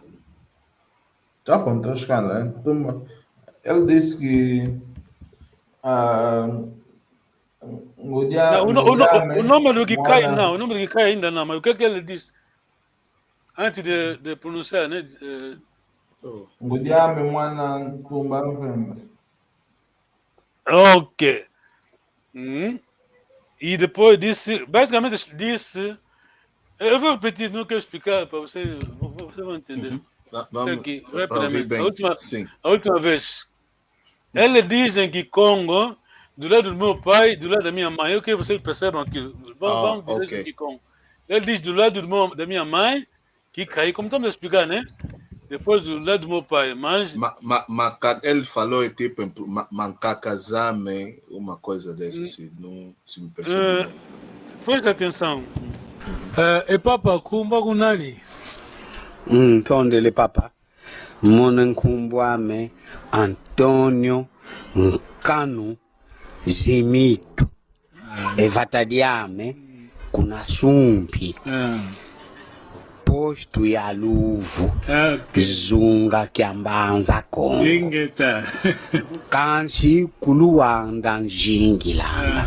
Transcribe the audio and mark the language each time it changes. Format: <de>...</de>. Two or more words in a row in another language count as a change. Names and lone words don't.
<pt>Tá bom, estou chegando, né? Ele disse que o nome do que cai não, o nome do que cai ainda não, mas o que ele disse antes de pronunciar, né?</pt> <kg>Ngudiame mwana tumba mvembe.</kg> <pt>Ok. E depois disse, basicamente disse, eu vou repetir, não quero explicar para você, você vai entender. Vamos Aqui, rapidamente. A última vez, ele diz em Kikongo, do lado do meu pai, do lado da minha mãe, eu quero que vocês percebam aqui, vamos dizer em Kikongo. Ele diz do lado da minha mãe, que cai, como estamos a explicar, né? Depois do lado do meu pai, mas... Ele falou, tipo, mancacazame, uma coisa dessa, se me perceber. Presta atenção.</pt> <kg>E papa, kumba kunani? Tondele papa. Mona nkumbwame Antonio Nkanu Zimito. Evatadiame kuna sumpi. Posto ya luvu. Zunga kiambanza kongo. Ingeta. Kansi kuluwanda njingilanga.</kg>